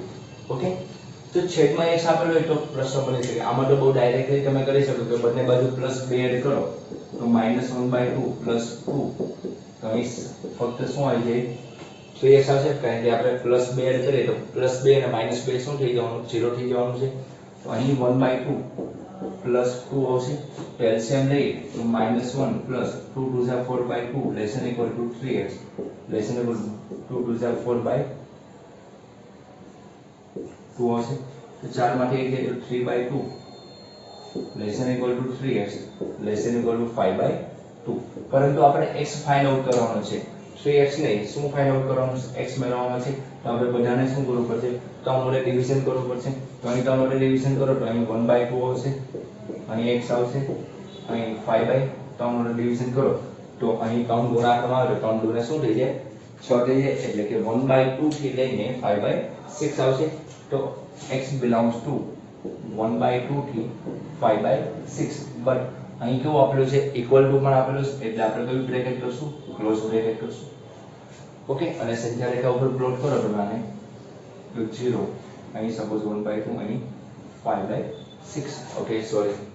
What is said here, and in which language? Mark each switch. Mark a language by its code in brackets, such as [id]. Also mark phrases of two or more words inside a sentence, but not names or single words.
[gu] ઓકે, તો છેદમાં x આપેલો હોય તો પ્રશ્ન બની શકે. આમાં તો બહુ ડાયરેક્ટલી તમે કરી શકો કે બંને બાજુ +2 એડ કરો તો -1/2 + 2, તો અહીં ફક્ત શું આવી જાય 3x આવશે, કારણ કે આપણે +2 એડ કરીએ તો +2 અને -2 શું થઈ જવાનું? 0 થઈ જવાનું છે. તો અહીં 1/2 + 2 આવશે. તો એલસીએમ લઈએ તો -1 + 2 2 = 4/2 [en] less than equal to [gu] 3x [en] less than equal to [gu] 2 2 = 4/2 આવશે. તો 4 માંથી 1 જાય તો 3/2 [en] less than equal to [gu] 3x [en] less than equal to [gu] 5/2. પરંતુ આપણે x [en] find out [gu] કરવાનો છે, 3x નહીં, શું [en] find out [gu] કરવાનું છે? x મેળવવાનો છે. તો આપણે બધાને શું કરવું પડશે? 3 વડે ડિવિઝન કરવું પડશે. તો અહીં 3 વડે ડિવિઝન કરો તો અહીં 1/2 આવશે, અહીં x આવશે, અહીં 5/3 વડે ડિવિઝન કરો તો અહીં 3 ગુણાકારમાં આવે તો 3 દુને શું થઈ જાય? 6 થઈ જાય. એટલે કે 1/2 થી લઈને 5/6 આવશે. તો [en] x belongs to [gu] 1/2 થી 5/6 બટ અહીં કેવું આપેલું છે [en] equal to [gu] પણ આપેલું છે એટલે આપણે કયું બ્રેકેટ કરશું [en] close bracket [gu] કરશું ઓકે અને સંખ્યા રેખા ઉપર પ્લોટ કરો તમે આને તો 0 અહીં સપોઝ 1/2 અહીં 5/6 [en] okay sorry